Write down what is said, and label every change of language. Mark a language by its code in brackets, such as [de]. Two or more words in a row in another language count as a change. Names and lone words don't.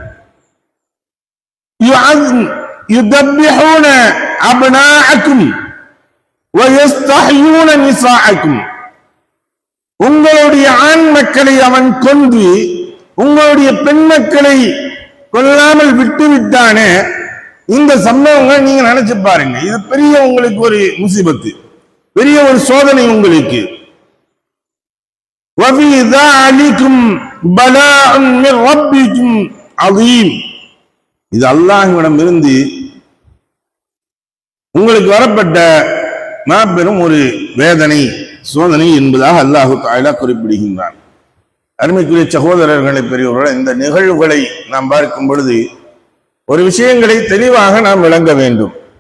[ar] يذبحون أبناءكم ويستحيون نساءكم, [ta] உங்களுடைய ஆண் மக்களை அவன் கொன்று உங்களுடைய பெண் மக்களை கொல்லாமல் விட்டு விட்டானே, இந்த சம்பவங்கள் நீங்க நினைச்சு பாருங்க. இது பெரிய உங்களுக்கு ஒரு முசீபத்து, பெரிய ஒரு சோதனை உங்களுக்கு. [ar] وَفِي ذَلِكُمْ بَلَاءٌ مِّن رَّبِّكُمْ عَظِيمٌ, [ta] இது அல்லாஹ்விடம் இருந்து உங்களுக்கு வரப்பட்ட மாபெரும் ஒரு வேதனை, சோதனை என்பதாக [ar] الله تعالى [ta] குறிப்பிடுகின்றான். அருமைக்குரிய சகோதரர்களை பெரியவர்கள், இந்த நிகழ்வுகளை நாம் பார்க்கும் பொழுது ஒரு விஷயங்களை தெளிவாக நாம் விளங்க வேண்டும்.